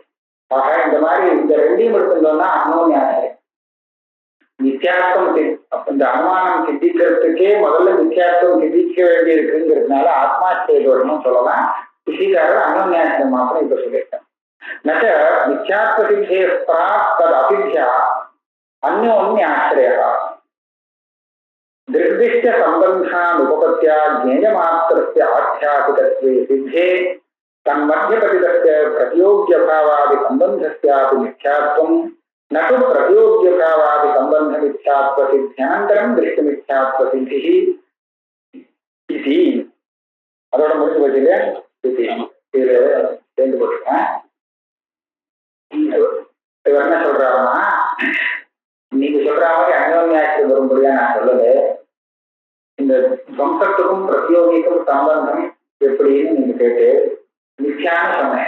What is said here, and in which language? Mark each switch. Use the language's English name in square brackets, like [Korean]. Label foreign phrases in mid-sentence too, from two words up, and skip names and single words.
[Tamil] ஆக இந்த மாதிரி இந்த ரெண்டையும் எடுத்துட்டோம்னா அன்னோன்யாசிரம் மித்யாத்வம். இந்த அனுமானம் சித்திக்கிறதுக்கே முதல்ல மித்யாத்வம் சித்திக்க வேண்டி இருக்குங்கிறதுனால ஆத்மாஸ்தேதோஷமும் சொல்லலாம். சித்திக்காரர் அன்னோன்யாசிரம் மாத்திரம் இப்ப சொல்லியிருக்கேன். [Sanskrit] नच मिथ्यात्व सिद्धे प्राक् तत् असिद्ध्या अन्योन्याश्रया. निर्दिष्ट संबंधान उपपत्त्या ज्ञेयमात्रस्य आध्यात्मिकत्वे सिद्धे तन्मध्यपतितस्य प्रतियोग्यभावादि संबंधस्यापि मिथ्यात्वं न तु प्रतियोग्यभावादि संबंधमिथ्यात्व सिद्ध्यनन्तरं दृष्टमिथ्यात्व सिद्धिः इति. [Tamil] அதோட முடிஞ்சு போச்சு இல்லையா? இது சேர்ந்து போட்டுருக்கேன். இவர் என்ன சொல்றாருன்னா, நீங்க சொல்ற மாதிரி அந்யோன்யாசிரம் வரும்படியா நான் சொல்லல. இந்த துவம்சத்துக்கும் பிரதியோகிக்கும் சம்பந்தம் எப்படின்னு நீங்க கேட்டு மிச்சைன்னு சொன்னேன்.